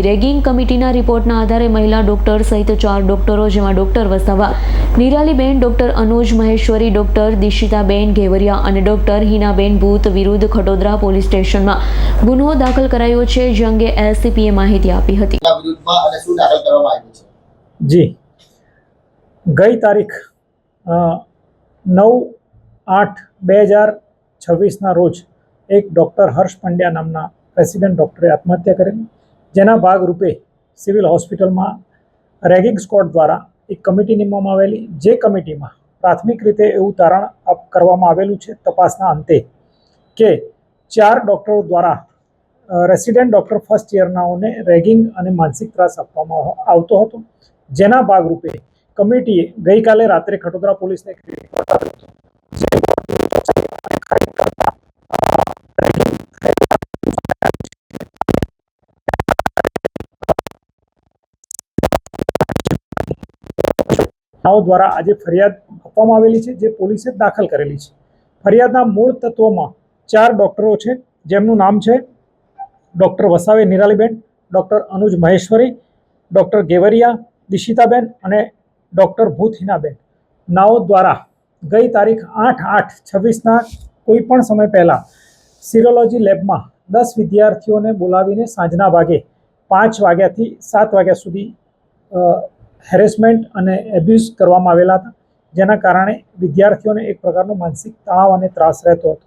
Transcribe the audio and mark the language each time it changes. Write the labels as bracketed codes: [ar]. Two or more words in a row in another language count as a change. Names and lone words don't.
[en] રેગિંગ કમિટીના [gu] રિપોર્ટના આધારે મહિલા ડોક્ટર સહિત 4 ડોક્ટરો જેમાં ડોક્ટર વસાવા, નિરાલીબેન, ડોક્ટર અનુજ મહેશ્વરી, ડોક્ટર દિશિતાબેન ઘેવરિયા અને ડોક્ટર હિનાબેન ભૂત વિરુદ્ધ ખટોદરા [en] પોલીસ સ્ટેશનમાં [gu] ગુનો દાખલ કરાયો છે, જે અંગે એલસીપીએ માહિતી આપી હતી। જી ગઈ તારીખ 9/8/2026 રોજ એક ડૉક્ટર હર્ષ પંડ્યા નામના [en] resident doctor [gu] आत्महत्या કરેલી, જેના ભાગરૂપે [en] civil hospital [gu] में [en] ragging squad [gu] દ્વારા એક કમિટી નીમવામાં આવેલી, જે કમિટીમાં પ્રાથમિક રીતે એવં તારણ કરવામાં આવેલું છે તપાસના અંતે કે 4 ડૉક્ટરો દ્વારા [en] resident doctor first year [gu] રેગિંગ ઔર માનસિક ત્રાસ આપવામાં આવતો હતો। જેના ભાગરૂપે કમિટીએ ગઈ કાલે રાત્રે ખટોદરા પોલીસને રિપોર્ટ આપ્યો હતો, જે દ્વારા આજ ફરિયાદ આપવામાં આવેલી છે, જે પોલીસે દાખલ કરેલી છે। ફરિયાદના મૂળ તત્વોમાં 4 ડૉક્ટરો છે, જેમનું નામ છે ડૉક્ટર વસાવે નિરાલીબેન, ડૉક્ટર અનુજ મહેશ્વરી, ડૉક્ટર ઘેવરિયા, દિશિતાબેન અને ડોક્ટર ભૂત હિનાબેન નાઓ દ્વારા ગઈ તારીખ 8/8/26ના કોઈ પણ સમય પહેલા સિરોલોજી લેબમાં 10 વિદ્યાર્થીઓને બોલાવીને સાંજના ભાગે 5 વાગ્યાથી 7 વાગ્યા સુધી હેરેસમેન્ટ અને એબ્યુઝ કરવામાં આવેલા હતા, જેના કારણે વિદ્યાર્થીઓને એક પ્રકારનો માનસિક તણાવ અને ત્રાસ રહેતો હતો।